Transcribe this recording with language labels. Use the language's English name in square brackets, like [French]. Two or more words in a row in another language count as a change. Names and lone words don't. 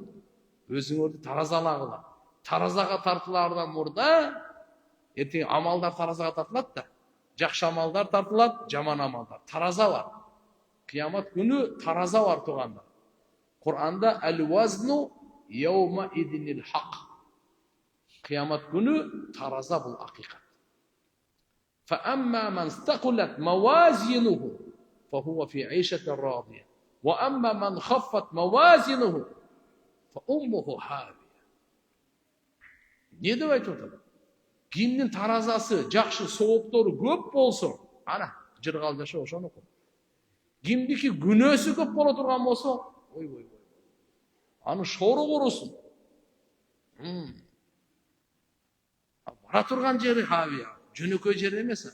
[Kyrgyz] Өзүңөрдү таразалагыла. Таразага тартылардан мурда эртең амалдар таразага тартылат да. Жакшы амалдар тартылат, жаман амалдар. Тараза бар. Кыямат күнү тараза бар туганда. Кур'анда [Arabic] والوزن يومئذ الحق. [Kyrgyz] Кыямат күнү тараза бул акыйкат. [Arabic] فأما من ثقلت موازينه فهو في عيشة راضية. وأما من خفت موازينه فأمه هاوية. [Kyrgyz] Не деп айтып атат? Кимдин таразасы жакшы, сооптору көп болсо, ана жыргал жашоо ошону окуп. Кимдики күнөөсү көп боло турган болсо, ой. Аны шору курусун. Бара турган жери хавия, жөнөкөй жер эмес.